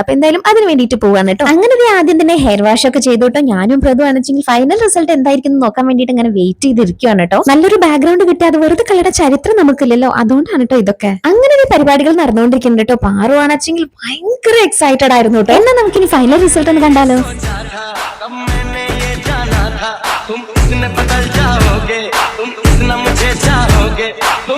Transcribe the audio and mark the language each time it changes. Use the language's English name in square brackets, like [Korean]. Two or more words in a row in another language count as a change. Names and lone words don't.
[Malayalam] അപ്പൊ എന്തായാലും അതിന് വേണ്ടിയിട്ട് പോവാണ് കേട്ടോ. അങ്ങനെ ആദ്യം തന്നെ [English] hair wash [Malayalam] ഒക്കെ ചെയ്തോട്ടോ. ഞാനും പ്രതു ആണെച്ചെങ്കിൽ [English] final result [Malayalam] എന്തായിരിക്കും നോക്കാൻ വേണ്ടിയിട്ട് ഇങ്ങനെ വെയിറ്റ് ചെയ്തിരിക്കുകയാണ് കേട്ടോ. നല്ലൊരു ബാക്ക്ഗ്രൗണ്ട് കിട്ടിയാൽ വെറുതെ കളയുടെ ചരിത്രം നമുക്കില്ലല്ലോ, അതുകൊണ്ടാണ് കേട്ടോ ഇതൊക്കെ. അങ്ങനെ പരിപാടികൾ നടന്നുകൊണ്ടിരിക്കുന്നുണ്ട് കേട്ടോ. പാറു ആണെച്ചെങ്കിൽ ഭയങ്കര എക്സൈറ്റഡ് ആയിരുന്നു കേട്ടോ. എന്നാൽ നമുക്കിനി [English] final result [Malayalam] ഒന്ന് കണ്ടാലോ. [Hindi] तुम इतने बदल जाओगे, तुम इतना मुझे चाहोगे।